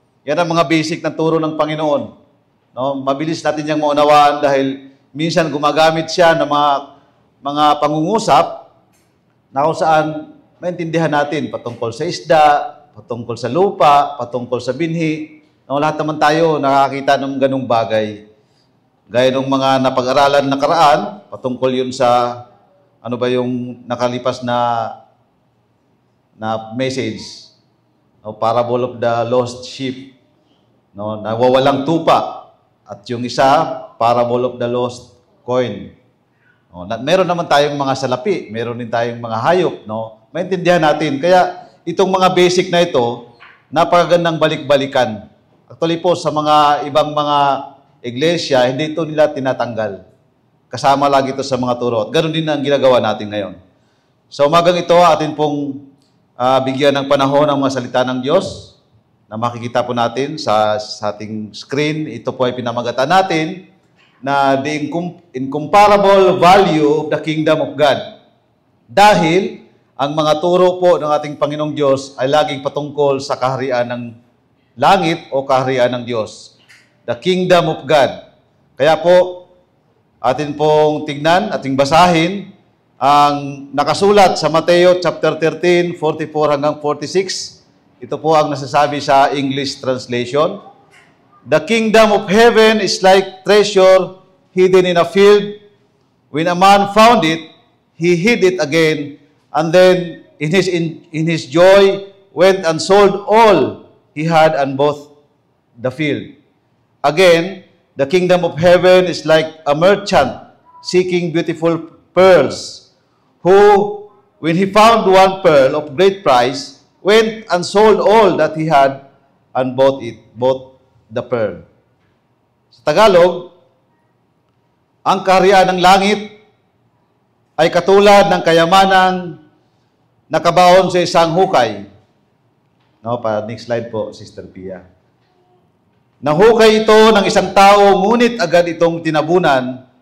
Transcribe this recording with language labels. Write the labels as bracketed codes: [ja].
[tl] Yan ang mga basic na turo ng Panginoon. No? Mabilis natin niyang maunawaan dahil minsan gumagamit siya ng mga pangungusap na kung saan maintindihan natin patungkol sa isda, patungkol sa lupa, patungkol sa binhi. No? Lahat naman tayo nakakita ng ganung bagay. Gaya ng mga napag-aralan na karaan, patungkol yun sa yung nakalipas na message. No? [en] Parable of the lost sheep. [tl] No, nawawalang tupa. At yung isa, [en] parable of the lost coin. [tl] No, meron naman tayong mga salapi, meron din tayong mga hayop, no? Maintindihan natin. Kaya itong mga basic na ito, napakagandang balik-balikan. Actually po sa mga ibang mga iglesia, hindi ito nila tinatanggal. Kasama lagi ito sa mga turo. At ganoon din ang ginagawa natin ngayon. Sa umagang ito, atin pong bigyan ng panahon ang mga salita ng Diyos na makikita po natin sa ating screen. Ito po ay pinamagatan natin na [en] the incomparable value of the kingdom of God. [tl] Dahil ang mga turo po ng ating Panginoong Diyos ay laging patungkol sa kaharian ng langit o kaharian ng Diyos. [en] The kingdom of God. [tl] Kaya po, atin pong tignan, ating basahin ang nakasulat sa Mateo chapter 13, 44 hanggang 46. Ito po ang nasasabi sa English translation. [en] The kingdom of heaven is like treasure hidden in a field. When a man found it, he hid it again, and then in his joy went and sold all he had and bought the field. Again, the kingdom of heaven is like a merchant seeking beautiful pearls, who, when he found one pearl of great price, went and sold all that he had and bought the pearl. [tl] Sa Tagalog, ang kaharian ng langit ay katulad ng kayamanang nakabaon sa isang hukay. No, next slide po, Sister Pia. Nahukay ito ng isang tao, ngunit agad itong tinabunan.